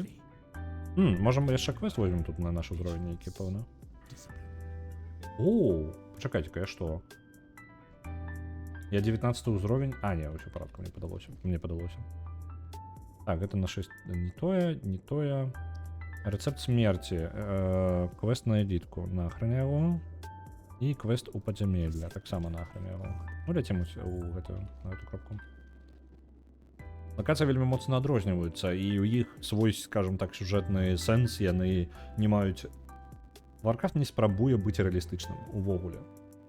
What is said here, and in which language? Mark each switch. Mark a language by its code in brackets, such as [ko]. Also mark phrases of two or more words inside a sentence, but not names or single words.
[be] Можам яшчэ квест возьмем тут на наш узровень нейкі, пэўна. О, пачакайце-ка, я што? Я 19 ўзровень... не, ўсё парадку, мне падалося. Так, гэта на 6... Не тое. [ru] Рецепт смерти. Квест на элітку. На охраняй его. [be] І квест у падзямелля. Таксама на [ru] охраняй его. [be] Ну, ляцім на эту кропку. Локацыі вельмі моцна адрозніваюцца, і ў іх свой, скажем так, сюжэтны сэнс яны не маюць. Warcraft не спрабуе быць рэалістычным увогуле.